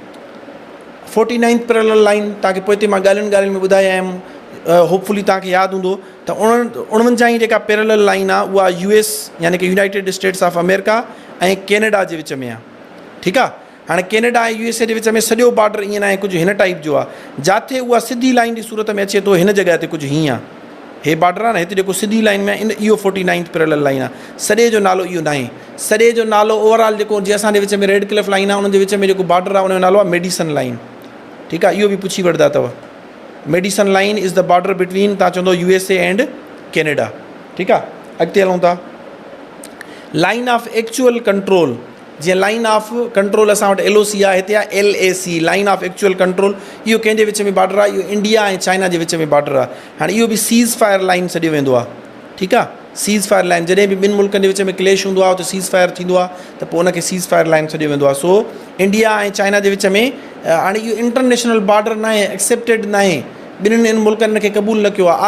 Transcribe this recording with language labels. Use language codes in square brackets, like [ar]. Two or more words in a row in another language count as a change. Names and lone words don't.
[sd] 49th [en] parallel line [sd] तव्हांखे पोइ हिते मां ॻाल्हियुनि में ॿुधाया आहिनि, होपफुली तव्हांखे यादि हूंदो त 49 जेका [en] parallel line [sd] आहे उहा US यानी कि यूनाइटेड स्टेट्स ऑफ अमेरिका ऐं कैनेडा जे विच में आहे, ठीकु आहे। हाणे कैनेडा ऐं USA जे विच में सॼो बॉर्डर ईअं न आहे, कुझु हिन टाइप जो आहे। जिथे उहा सिधी लाइन जी सूरत में अचे थो, हिन जॻह ते कुझु हीअं आहे, हे बॉर्डर आहे न, हिते जेको सिधी लाइन में इहो 49th [en] parallel line [sd] आहे। सॼे जो नालो इहो न आहे, सॼे जो नालो ओवरऑल जेको जीअं असांजे विच में रेड क्लिफ लाइन आहे, उनजे विच में जेको बॉर्डर आहे उनजो नालो आहे मेडिसन लाइन, ठीकु आहे। इहो बि पुछी वठंदा अथव, [en] Madison line is the border between, [sd] तव्हां चवंदो USA एंड कैनेडा, ठीकु आहे। अॻिते हलूं था, लाइन ऑफ एक्चुअल कंट्रोल। जीअं लाइन ऑफ कंट्रोल असां वटि LOC आहे, हिते आहे LAC, लाइन ऑफ एक्चुअल कंट्रोल। इहो कंहिंजे विच में बॉर्डर आहे? इहो इंडिया ऐं चाइना जे विच में बॉर्डर आहे। हाणे इहो बि [en] ceasefire line [sd] सॾियो वेंदो आहे, ठीकु आहे। [en] ceasefire line, [sd] जॾहिं बि ॿिनि मुल्कनि जे विच में क्लेश हूंदो आहे, त [en] ceasefire [sd] थींदो आहे, त पोइ उनखे [en] ceasefire line [sd] सॾियो वेंदो आहे। सो इंडिया ऐं चाइना जे विच में, हाणे इहो [en] international border [sd] न आहे, एक्सेप्टेड न आहे, ॿिन्हिनि इन मुल्कनि खे क़बूल न कयो आहे।